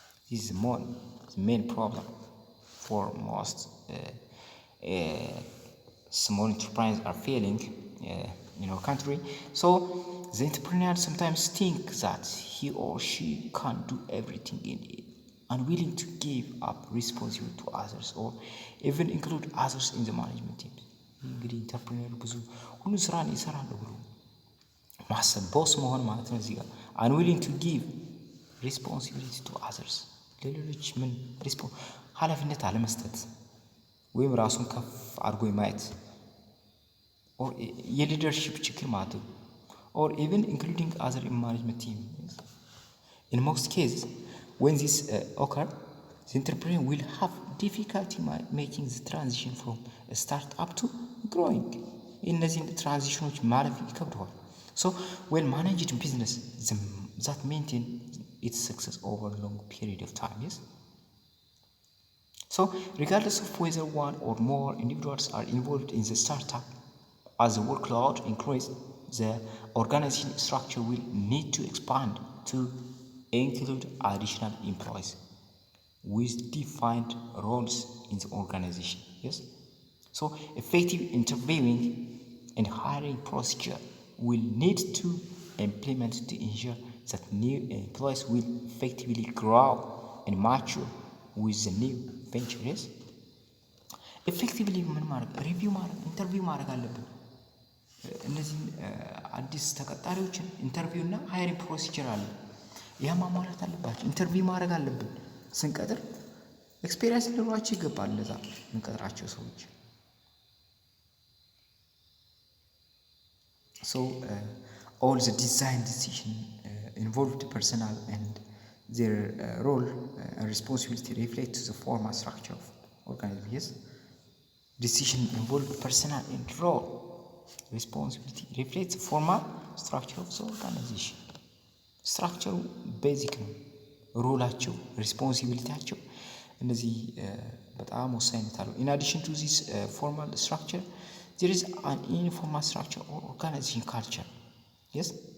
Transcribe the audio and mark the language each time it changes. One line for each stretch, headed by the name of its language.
English: This is the main problem for most small enterprises are failing in our country. So the entrepreneur sometimes think that he or she can't do everything and unwilling to give up responsibility to others or even include others in the management team.
Amharic: እንግዲህ ኢንተርፕሪነር ብዙ ሁሉ ስራን ይሰራል ብሎ ማሰብ ቦስ መሆን ማለት ነው። እዚህ ጋር
English: unwilling to give responsibility to others
Amharic: ለሌሎች ምን ኃላፊነት አለመስጠት ወይም ራሱን ከፍ አድርጎ የማየት or የሊደርሺፕ ችግር ማለት ነው
English: or even including other in management team. In most cases, when this occur, the entrepreneur will have difficulty making the transition from a startup to growing.
Amharic: እነዚህን ትራንዚሽኖች ማለፍ ይከብደዋል።
English: So when managed business that maintain its success over a long period of time. Yes. So regardless of whether one or more individuals are involved in the startup, as the workload increases, the organization structure will need to expand to include additional employees with defined roles in the organization. Yes. So effective interviewing and hiring procedure will need to implement to ensure that new employees will effectively grow and mature with the new ventures.
Amharic: Effectively ምን ማድረግ ሪቪው ማድረግ ኢንተርቪው ማድረግ አለብን። እነዚህ አዲስ ተቀጣሪዎችን ኢንተርቪው እና ሃይሪንግ ፕሮሲጀር አለ። ያ ማሟላት አለባቸው። ኢንተርቪው ማድረግ አለብን። ስንቀጥር ኤክስፒሪየንስ ሊኖራቸው ይገባል። ለዛ ምንቀጥራቸው ሰዎች
English: So all the design decision involved personnel and their role and responsibility reflect to the formal structure of organization. Yes. Decision involved personnel and role responsibility reflects the formal structure of the organization. Structure basic ነው።
Amharic: ሮላቸው ሪስፖንሲቢሊቲያቸው እነዚህ በጣም ወሳኝነት አለው።
English: In addition to this formal structure, there is an informal structure or organization culture. Yes.